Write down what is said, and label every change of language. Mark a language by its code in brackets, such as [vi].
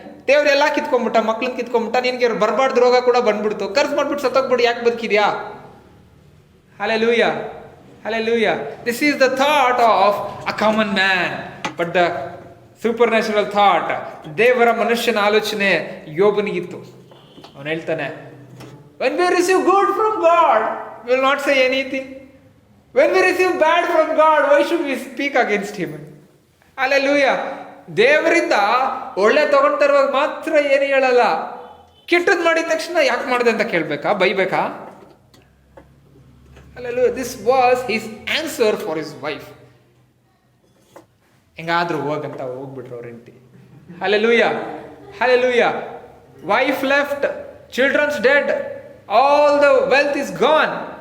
[kn] ದೇವ್ರೆಲ್ಲ ಕಿತ್ಕೊಂಡ್ಬಿಟ್ಟ, ಮಕ್ಳನ್ನ ಕಿತ್ಕೊಂಡ್ಬಿಟ್ಟ, ನಿನ್ಗೆ ಬರಬಾರ್ದು ರೋಗ ಕೂಡ ಬಂದ್ಬಿಡ್ತು, ಕರ್ಸ್ ಮಾಡ್ಬಿಟ್ಟು ಸತ್ತೋಗ್ಬಿಡು, ಯಾಕೆ ಬದುಕಿದ್ಯಾ? [en] Hallelujah, hallelujah. This is the thought of a common man, but the supernatural thought, [kn] ದೇವರ ಮನುಷ್ಯನ ಆಲೋಚನೆ ಯೋಬನಿಗಿತ್ತು. ಅವನು ಹೇಳ್ತಾನೆ, [en] when we receive good from God, we will not say anything. When we receive bad from God, why should we speak against him? Hallelujah. [kn] ದೇವರಿಂದ ಒಳ್ಳೆ ತಗೊಂಡ್ ತರುವಾಗ ಮಾತ್ರ ಏನು ಹೇಳಲ್ಲ. ಕೆಟ್ಟದ್ ಮಾಡಿದ ತಕ್ಷಣ ಯಾಕೆ ಮಾಡಿದೆ ಅಂತ ಕೇಳ್ಬೇಕಾ, ಬೈಬೇಕಾ? [en] Hallelujah. This was his answer for his wife. [kn] ಹೆಂಗಾದ್ರೂ ಹೋಗಂತ ಹೋಗ್ಬಿಟ್ರು ಅವ್ರ ಹೆಂಡತಿ. Hallelujah. Hallelujah. [en] Wife left, children's dead, all the wealth is gone.